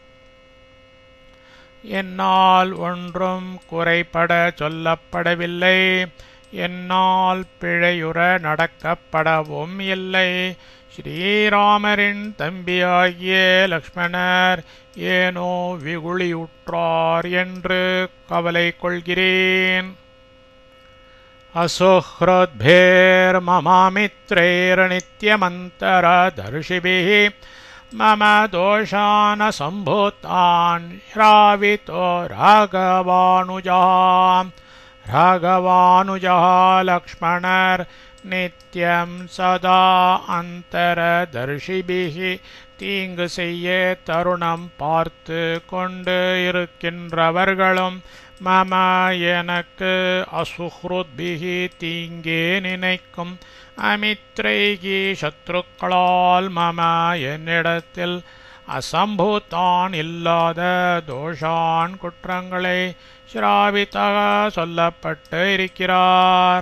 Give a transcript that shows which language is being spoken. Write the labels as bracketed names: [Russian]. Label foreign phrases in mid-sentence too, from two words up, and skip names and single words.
[Tamil] என்னால் ஒன்றும் குறைபட சொல்லப்படவில்லை என்னால் பிழையுற நடக்கப்படவும் இல்லை ஸ்ரீராமரின் தம்பியாகிய லக்ஷ்மணர் ஏனோ விகுளியுற்றார் என்று கவலை கொள்கிறேன் [Sanskrit] असुहृद्भिर्ममामित्रैर्नित्यमन्तरदर्शिभिः मम दोषान् सम्भूतान् श्रावितो राघवानुजः लक्ष्मणर नित्यं सदा अन्तरदर्शिभिः [Tamil] தீங்கு செய்ய தருணம் பார்த்து கொண்டு இருக்கின்றவர்களும் மம எனக்கு அசுஹ்ருத்பிஹி தீங்கே நினைக்கும் அமித்ரைகி சத்ருக்களால் மம என்னிடத்தில் அசம்பூத்தான் இல்லாத தோஷான் குற்றங்களை ஸ்ராவிதக சொல்லப்பட்டு இருக்கிறார்.